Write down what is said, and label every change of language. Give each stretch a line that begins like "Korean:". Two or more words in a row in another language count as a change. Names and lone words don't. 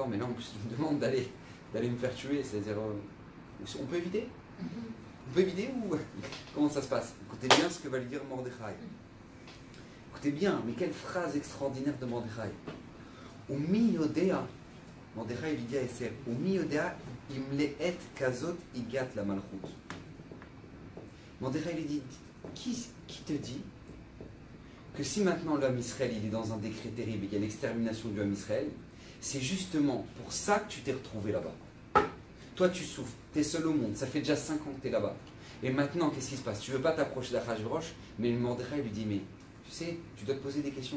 French: Mais là en plus il me demande d'aller me faire tuer, c'est-à-dire, on peut éviter? On peut éviter ou comment ça se passe? Écoutez bien ce que va lui dire Mordechai. Écoutez bien, mais quelle phrase extraordinaire de Mordechai.
Hebrew: ומי יודע,
French: Mordechai lui dit à Esther,
Hebrew: ומי יודע אם לעת כזאת הגעת למלכות.
French: Mordechai lui dit, qui te dit que si maintenant l'homme Israël il est dans un décret terrible et qu'il y a l'extermination du homme Israël, c'est justement pour ça que tu t'es retrouvé là-bas. Toi tu souffres, tu es seul au monde, ça fait déjà 5 ans que tu es là-bas. Et maintenant qu'est-ce qui se passe? Tu ne veux pas t'approcher d'Achashverosh, mais le Mordechai lui dit, mais tu sais, tu dois te poser des questions.